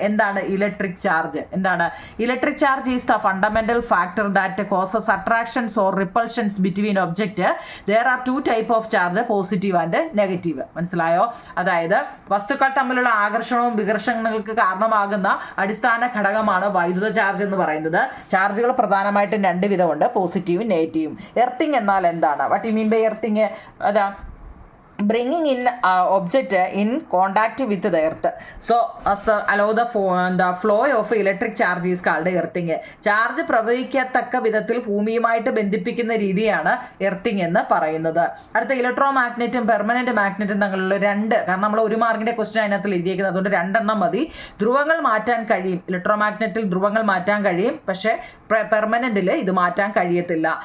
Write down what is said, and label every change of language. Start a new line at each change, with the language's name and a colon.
Malayalam: എന്താണ് electric charge? എന്താണ് electric charge?
English: Is the fundamental factor that causes attractions or repulsions between object. There are 2 type of charge, positive and negative.
Malayalam: മനസ്സിലായോ? അതായത് വസ്തുക്കൾ തമ്മിലുള്ള ആകർഷണവും വികർഷണങ്ങൾക്ക് കാരണമാകുന്ന അടിസ്ഥാന ഘടകമാണ് വൈദ്യുത ചാർജ് എന്ന് പറയുന്നത്. ചാർജുകൾ പ്രധാനമായിട്ടും 2 വിധമുണ്ട്, പോസിറ്റീവും നെഗറ്റീവും. എർത്തിങ് എന്നാൽ എന്താണ്?
English: What you mean by earthing?
Malayalam: അതാ
English: bringing in object in contact with the earth, so as the allow the flow of electric charge is called earthing.
Malayalam: Charge പ്രവഹിക്കത്തക്ക വിധത്തിൽ ഭൂമിയുമായിട്ട് ബന്ധിപ്പിക്കുന്ന രീതിയാണ് എർത്തിങ് എന്ന് പറയുന്നത്. അടുത്ത ഇലക്ട്രോ മാഗ്നറ്റും പെർമനന്റ് മാഗ്നറ്റും തമ്മിലുള്ള 2, കാരണം നമ്മൾ 1 മാർക്കിന്റെ ക്വസ്റ്റ്യൻ അതിനകത്ത് എഴുതിയിരിക്കുന്നത്, അതുകൊണ്ട് 2 എണ്ണം മതി. ധ്രുവങ്ങൾ മാറ്റാൻ കഴിയും. ഇലക്ട്രോ മാഗ്നറ്റിൽ ധ്രുവങ്ങൾ മാറ്റാൻ കഴിയും, പക്ഷേ പെർമനന്റിൽ ഇത് മാറ്റാൻ കഴിയത്തില്ല.